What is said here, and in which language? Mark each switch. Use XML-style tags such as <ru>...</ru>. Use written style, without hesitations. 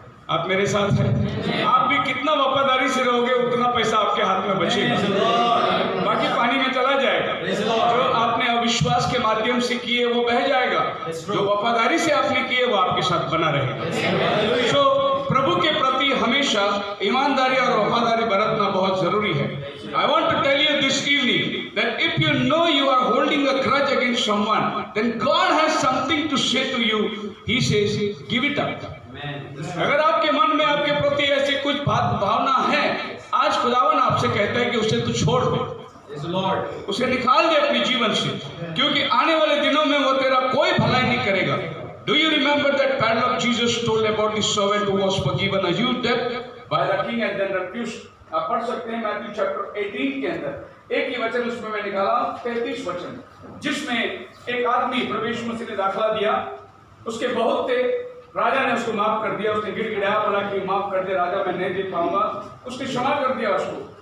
<hi>आप मेरे साथ हैं? आप भी कितना वफादारी से रहोगे उतना पैसा आपके हाथ में बचेगा, बाकी पानी में चला जाएगा। जो आपने अविश्वास के माध्यम से किए वो बह जाएगा, जो वफादारी से आपने किए वो आपके साथ बना रहेगा। तो प्रभु के प्रति हमेशा ईमानदारी और वफादारी बरतना बहुत जरूरी है।</hi> <en>I want to tell you this evening that if you know you are holding a grudge against someone, then God has something to say to you. He says, give it up.</en> <hi>अगर आपके मन में आपके प्रति ऐसे कुछ भावना है, आज खुदावन आपसे कहता है कि उसे तू छोड़ दे, उसे निकाल दे अपने जीवन से, क्योंकि आने वाले दिनों में वो तेरा कोई भलाई नहीं करेगा।</hi> <en>Do you remember that parable of Jesus told about the servant who was forgiven a huge debt by the king and then refused?</en> <hi>आप पढ़ सकते हैं मैथ्यू चैप्टर 18 के अंदर एक ही वचन उसमें मैं निकाला 33 वचन, जिसमें एक आदमी प्रभु यीशु मसीह ने दाखला दिया, उसके बहुत थे, राजा ने उसको माफ कर दिया। उसने गिड़गिड़ाया, बोला कि माफ कर दे राजा, मैं नहीं दे पाऊंगा। उसने क्षमा कर दिया उसको।</hi>